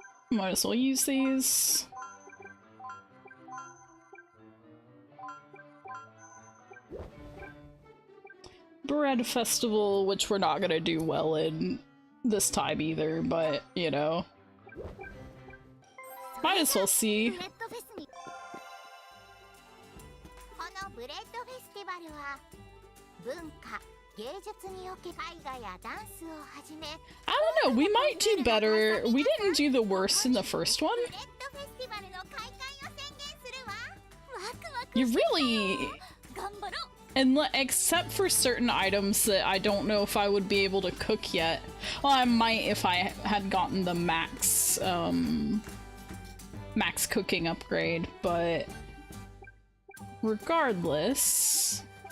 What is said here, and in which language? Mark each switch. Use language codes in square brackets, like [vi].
[en] Might as well use these. Bread festival, which we're not gonna do well in this time either, but, you know. Might as well see. [ja] このブレッドフェスティバルは文化、芸術における絵画やダンスをはじめ [en] I don't know, we might do better. We didn't do the worst in the first one. [ja] ブレッドフェスティバルの開会を宣言するわ。ワクワク [en] You really... [ja] 頑張ろう。 [en] And except for certain items that I don't know if I would be able to cook yet. Well, I might if I had gotten the max, max cooking upgrade, but regardless...